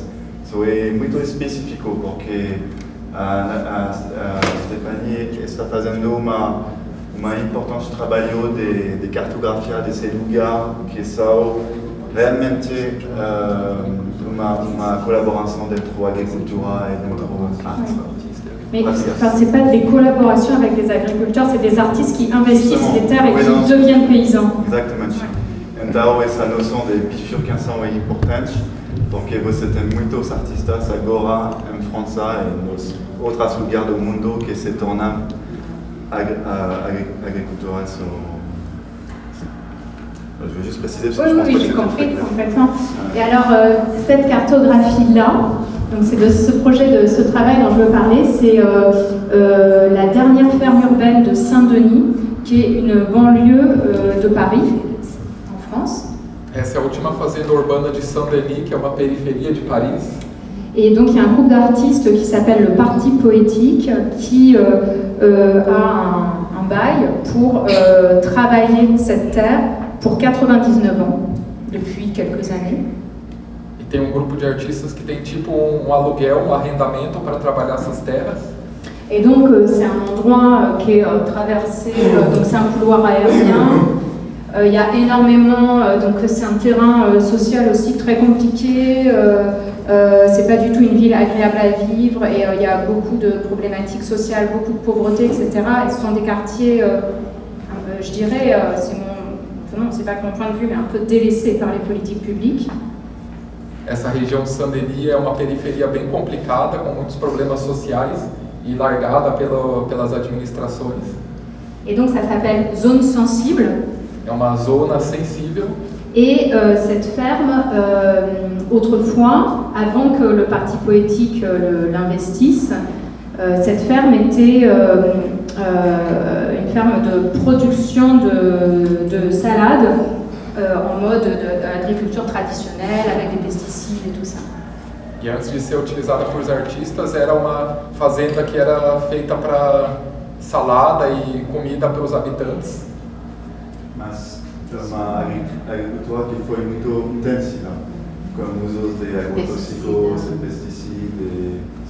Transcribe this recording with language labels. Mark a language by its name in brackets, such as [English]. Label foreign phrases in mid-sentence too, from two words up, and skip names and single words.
[Portuguese] Isso é muito específico porque a Stephanie está fazendo uma importante trabalho de cartografia desse lugar que são realmente uma colaboração entre a agricultura e entre arte. [French] Mais c'est pas des collaborations avec des agriculteurs, c'est des artistes qui investissent des terres et qui deviennent paysans. [Portuguese] Exatamente. Então essa noção de bifurcação é importante, porque você tem muitos artistas agora em França e nos outros lugares do mundo que se tornam agriculteurs. [French] Je veux juste préciser parce que Oui, j'ai compris complètement. Et alors, cette cartographie-là, donc c'est de ce projet, de ce travail dont je veux parler, c'est la dernière ferme urbaine de Saint-Denis, qui est une banlieue de Paris, en France. [Portuguese] Essa é a última fazenda urbana de Saint-Denis, que é uma periferia de Paris. [French] Et donc il y a un groupe d'artistes qui s'appelle le Parti Poétique qui a un bail pour travailler cette terre pour 99 ans, depuis quelques années. [Portuguese] E tem grupo de artistas que tem tipo aluguel, arrendamento para trabalhar essas terras. [French] Et donc c'est un endroit qui est traversé, donc c'est un couloir aérien. Il y a énormément, donc c'est un terrain social aussi très compliqué. C'est pas du tout une ville agréable à vivre et il y a beaucoup de problématiques sociales, beaucoup de pauvreté, etc. Et ce sont des quartiers, je dirais, c'est pas que mon point de vue, mais un peu délaissés par les politiques publiques. [Portuguese] Essa região de Saint-Denis é uma periferia bem complicada, com muitos problemas sociais e largada pelas administrações. [French] Et donc ça s'appelle zone sensible. [Portuguese] É uma zona sensível. [French] Et cette ferme, autrefois, avant que le Parti Poétique l'investisse, cette ferme était une ferme de production de salades en mode d'agriculture traditionnelle, avec des pesticides et tout ça. [Portuguese] E antes de ser utilizada por artistas, era uma fazenda que era feita para salada e comida para os habitantes. Mas uma agricultura que foi muito intensiva, com o uso de agrotóxicos, [French] de pesticides.